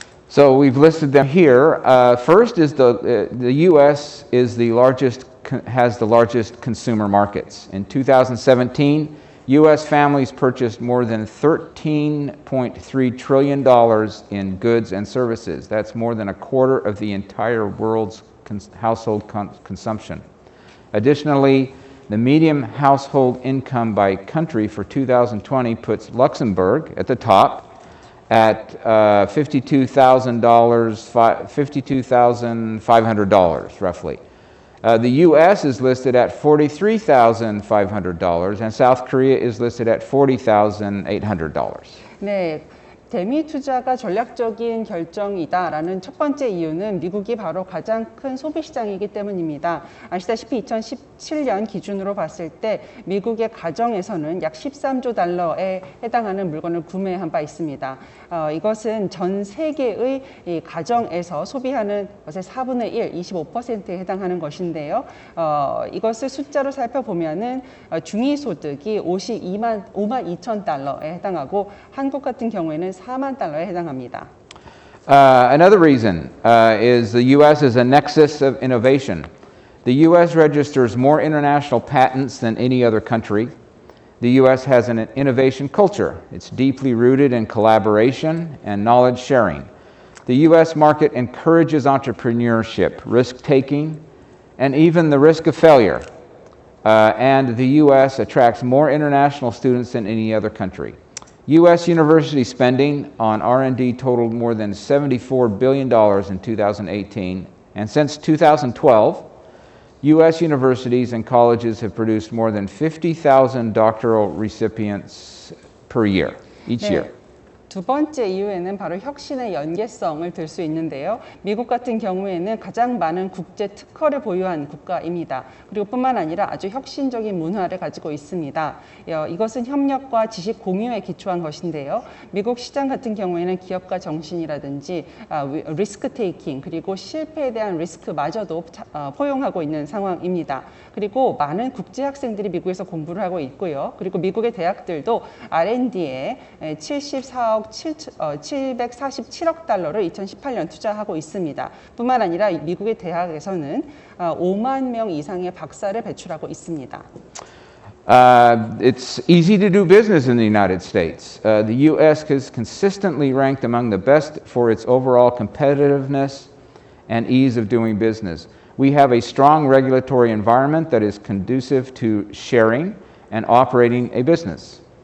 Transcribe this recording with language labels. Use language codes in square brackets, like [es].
[en] So we've listed them here. First is the U.S. has the largest consumer markets. In 2017, U.S. families purchased more than $13.3 trillion in goods and services. That's more than a quarter of the entire world's household consumption. Additionally, the median household income by country for 2020 puts Luxembourg at the top at $52,500 roughly. The U.S. is listed at $43,500 and South Korea is listed at $40,800. [ko] 네, 대미 투자가 전략적인 결정이다라는 첫 번째 이유는 미국이 바로 가장 큰 소비 시장이기 때문입니다. 아시다시피 2017년 기준으로 봤을 때 미국의 가정에서는 약 13조 달러에 해당하는 물건을 구매한 바 있습니다. 이것은 전 세계의 이 가정에서 소비하는 것의 4분의 1, 25%에 해당하는 것인데요. 이것을 숫자로 살펴보면은 중위소득이 5만 2천 달러에 해당하고 한국 같은 경우에는 4만 달러에 해당합니다. [en] Another reason is the U.S. is a nexus of innovation. The U.S. registers more international patents than any other country. The U.S. has an innovation culture. It's deeply rooted in collaboration and knowledge sharing. The U.S. market encourages entrepreneurship, risk-taking, and even the risk of failure. And the U.S. attracts more international students than any other country. U.S. university spending on R&D totaled more than $74 billion in 2018, and since 2012, U.S. universities and colleges have produced more than 50,000 doctoral recipients per year, each year. [ko] 두 번째 이유에는 바로 혁신의 연계성을 들 수 있는데요. 미국 같은 경우에는 가장 많은 국제 특허를 보유한 국가입니다. 그리고 뿐만 아니라 아주 혁신적인 문화를 가지고 있습니다. 이것은 협력과 지식 공유에 기초한 것인데요. 미국 시장 같은 경우에는 기업가 정신이라든지 리스크 테이킹 그리고 실패에 대한 리스크마저도 포용하고 있는 상황입니다. 그리고 많은 국제 학생들이 미국에서 공부를 하고 있고요. 그리고 미국의 대학들도 R&D에 74억 747억 달러를 2018년 투자하고 있습니다. 뿐만 아니라 미국의 대학에서는 5만 명 이상의 박사를 배출하고 있습니다. [en] It's easy to do business in the United States. The U.S. is consistently ranked among the best for its overall competitiveness and ease of doing business. We have a strong regulatory environment that is conducive to sharing and operating a business.